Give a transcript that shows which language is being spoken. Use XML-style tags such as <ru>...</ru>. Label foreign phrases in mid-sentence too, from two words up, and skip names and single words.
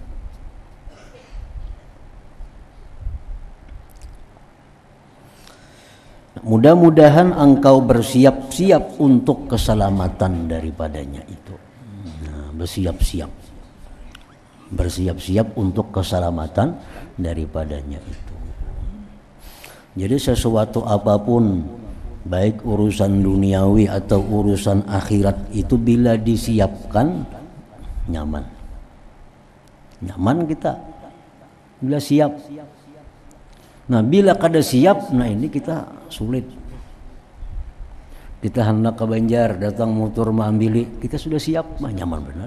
<id>Mudah-mudahan engkau bersiap-siap untuk keselamatan daripadanya itu. Nah, bersiap-siap untuk keselamatan daripadanya itu. Jadi sesuatu apapun, baik urusan duniawi atau urusan akhirat itu bila disiapkan nyaman kita bila siap. Nah, bila kada siap, nah ini kita sulit.</id> <bjn>Kita hendak ke Banjar, datang motor mengambil, kita sudah siap, mah nyaman benar.</bjn>